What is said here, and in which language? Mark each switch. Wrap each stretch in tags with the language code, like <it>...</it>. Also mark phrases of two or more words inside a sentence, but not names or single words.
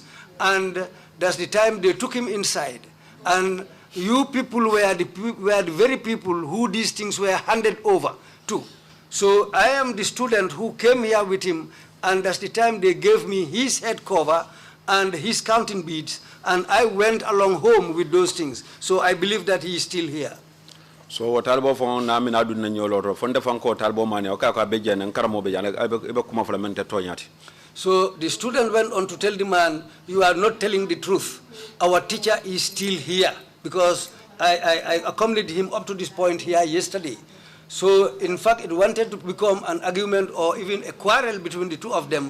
<en>And that's the time they took him inside. And you people were the very people who these things were handed over to. So I am the student who came here with him, and that's the time they gave me his head cover and his counting beads, and I went along home with those things. So I believe that he is still here. So what</en> <man>talbo fon na mi na dun na nyolo fonde fon ko talbo mane o ka ko be jene karamo be jane be kuma fulamente tonyati.</man> <en>So the student went on to tell the man, you are not telling the truth. Our teacher is still here because I accompanied him up to this point here yesterday. So in fact, it wanted to become an argument or even a quarrel between the two of them.</en>